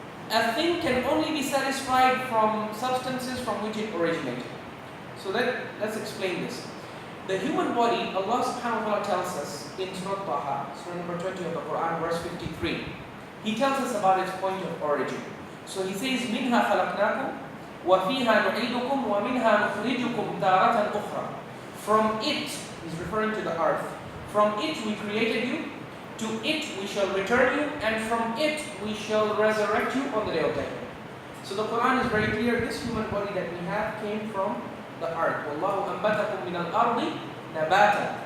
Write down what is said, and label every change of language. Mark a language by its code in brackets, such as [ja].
[en] A thing can only be satisfied from substances from which it originated. So let's explain this. The human body, Allah subhanahu wa ta'ala tells us in Surah Taha, Surah number 20 of the Quran, verse 53. He tells us about its point of origin. So He says, [ar] مِنْهَا خَلَقْنَاكُمْ وَفِيهَا نُعِيدُكُمْ وَمِنْهَا نُخْرِجُكُمْ تَارَةً أُخْرَى. [en] From it, He's referring to the earth. From it we created you, to it we shall return you, and from it we shall resurrect you on the day of judgment. So the Quran is very clear, this human body that we have came from the earth. [ar] وَاللَّهُ أَنْبَتَكُم مِّنَ الْأَرْضِ نَبَاتًا.